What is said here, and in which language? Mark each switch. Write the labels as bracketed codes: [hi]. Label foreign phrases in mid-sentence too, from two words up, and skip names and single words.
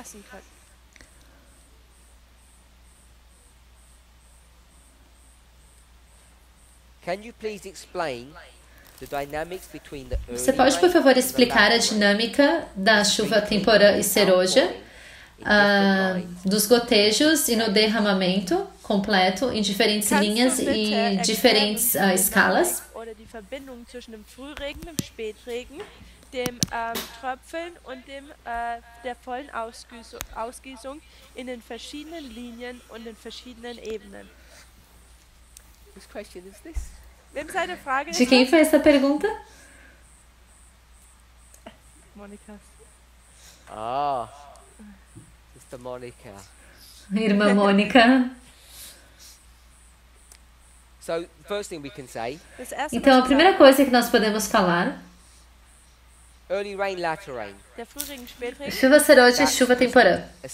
[pt] Você pode, por favor, explicar a dinâmica da chuva temporã e serôdia, dos gotejos e no derramamento completo em diferentes linhas e diferentes escalas? [de] Dem Tröpfeln und der vollen Ausgießung in den verschiedenen Linien und den verschiedenen Ebenen. [pt] De quem foi essa pergunta? Mônica. Sister Monica. Irmã Mônica. Então, a primeira coisa que nós podemos falar: chuva serôdia e chuva temporã.